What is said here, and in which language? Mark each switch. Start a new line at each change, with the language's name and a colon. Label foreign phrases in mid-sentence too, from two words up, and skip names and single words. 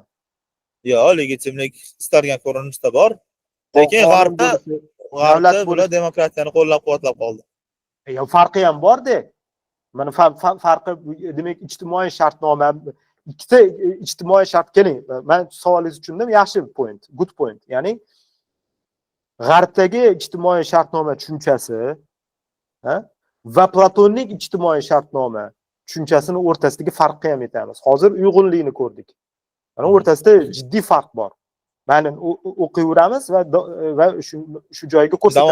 Uzbek: Yo'q, legitimlik istalgan ko'rinishda bor. Lekin g'arbda bular demokratiyani qo'llab-quvvatlab qoldi. Farqi ham bor-da. Mana farqi demak ijtimoiy shartnoma ikkita ijtimoiy shart keling. Men savolingizni tushundim, yaxshi point,
English: good point.
Uzbek: Ya'ni g'arbdagi ijtimoiy shartnoma tushunchasi va Platonning ijtimoiy shartnoma tushunchasini o'rtasidagi farqni ham aytamiz. Hozir uyg'unlikni ko'rdik. Mana o'rtasida jiddiy farq bor. Mana o'qiyveramiz va shu joyga ko'rsatamiz.